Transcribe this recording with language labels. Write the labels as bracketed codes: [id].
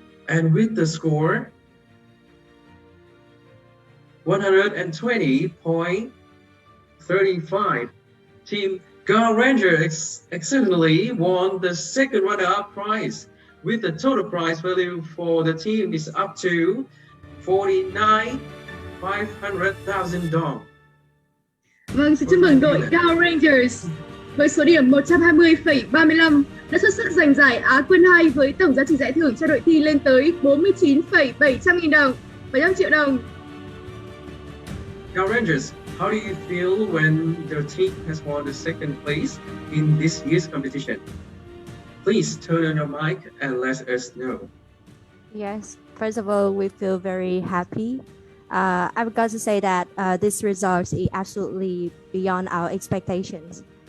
[en] And with the score 120.35, Team Girl Ranger exceptionally won the second runner-up prize, with the total prize value for the team is up to $49,500,000. [vi] Vâng, xin chúc mừng đội Girl Rangers với số điểm 120,35 đã xuất sắc giành giải Á quân 2 với tổng giá trị giải thưởng cho đội thi lên tới 49,700.000 đồng, 700 triệu đồng. [en] Girl Rangers, how do you feel when your team has won the second place in this year's competition? Please turn on your mic and let us know. Yes, first of all, we feel very happy. I've got to say that this result is absolutely beyond our expectations.